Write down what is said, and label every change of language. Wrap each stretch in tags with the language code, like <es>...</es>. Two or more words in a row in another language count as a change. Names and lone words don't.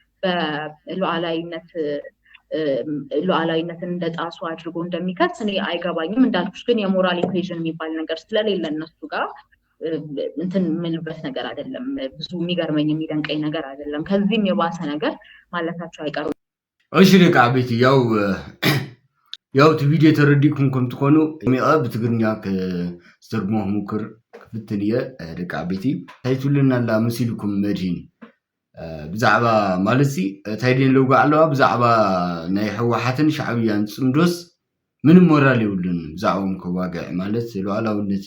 <am>ሉዓላዊነትን እንደጣሱ አድርጎ እንደሚከስ እኔ አይገባኝም። እንዳልኩሽ ግን የሞራል ኢኩዌሽን የሚባል ነገር ስለሌለ እነሱ ጋር እንትን የምልበት ነገር አይደለም። ብዙ የሚገርመኝ የሚደንቀኝ ነገር አይደለም። ከዚህም የባሰ ነገር ማለታቸው አይቀሩም።</am> <ti>እሺ ደቂ ዓበይቲ ያው እቲ ቪድዮ ተረዲእኩም ከም ትኾኑ ብትግርኛ ክስተርጉሞ ክሙክር ክፍትን እየ ደቂ ዓበይቲ ታይትሉና ኣላ መሲልኩም መድሂን ብዛዕባ ማለት እንታይ ደን ለውጋ ኣለዋ ብዛዕባ ናይ ሕወሓትን ሻዕብያን ፅምዶስ ምንም ሞራል የብሉን ብዛዕቦም ከዋግዕ ማለት ሉዓላውነት</ti>